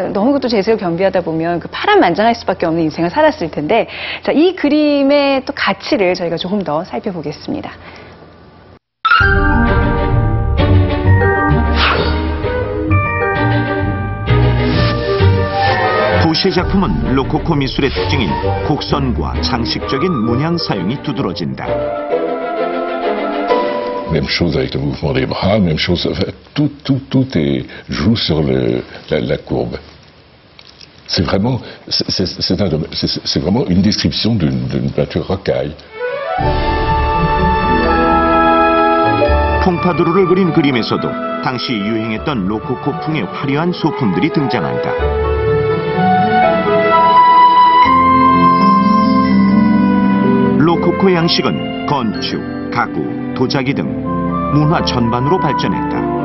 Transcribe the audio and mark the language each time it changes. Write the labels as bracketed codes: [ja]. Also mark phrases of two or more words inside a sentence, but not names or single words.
[ko] 네, 너무 또 제세를 겸비하다 보면 그 파란만장할 수밖에 없는 인생을 살았을 텐데 자, 이 그림의 또 가치를 저희가 조금 더 살펴보겠습니다. 부시의 작품은 로코코 미술의 특징인 곡선과 장식적인 문양 사용이 두드러진다. [fr] Même chose avec le mouvement des bras, même chose, tout joue sur la courbe. C'est vraiment, c'est vraiment une description d'une peinture rocaille. [ko] 퐁파두르를 그린 그림에서도 당시 유행했던 로코코풍의 화려한 소품들이 등장한다. 로코코 양식은 건축, 가구, 도자기 등 문화 전반으로 발전했다.